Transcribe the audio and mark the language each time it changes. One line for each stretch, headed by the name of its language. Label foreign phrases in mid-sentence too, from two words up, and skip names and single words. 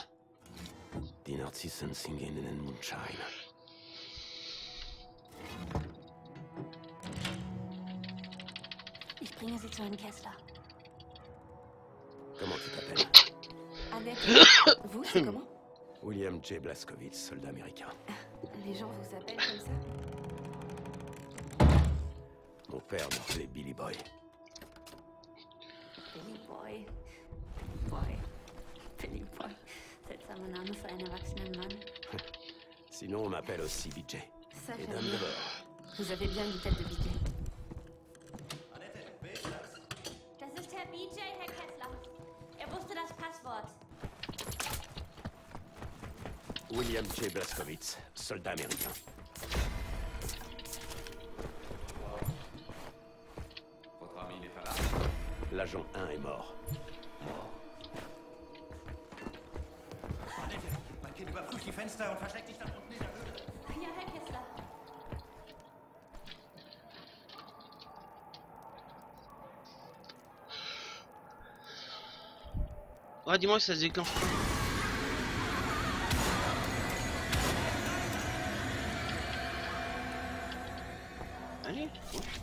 German: Die Narzissen singen in den Mondschein. Ich bringe Sie zu Herrn Kessler.
French: Comment tu t'appelles? Avec vous, c'est comment? William J. Blazkowicz, soldat américain. Les gens vous appellent comme ça? Mon père m'appelait Billy Boy. Billy Boy. Boy. Billy Boy.
German: Seltsamer Name für einen erwachsenen Mann.
French: Sinon, on m'appelle aussi BJ. Ça Et fait dame bien. de bord. Vous avez bien une tête de BJ.
German: Das ist Herr BJ, Herr Kessler. Wusste das Passwort.
French: William J. Blazkowicz, soldat américain. Votre ami n'est pas là. L'agent 1 est mort.
German: Mein Kind überprüft die Fenster und versteckt dich dann unten in der Höhle. Ja, Herr Kessler.
French: Ouais, dis-moi que ça se déclenche pas. Allez, ouais.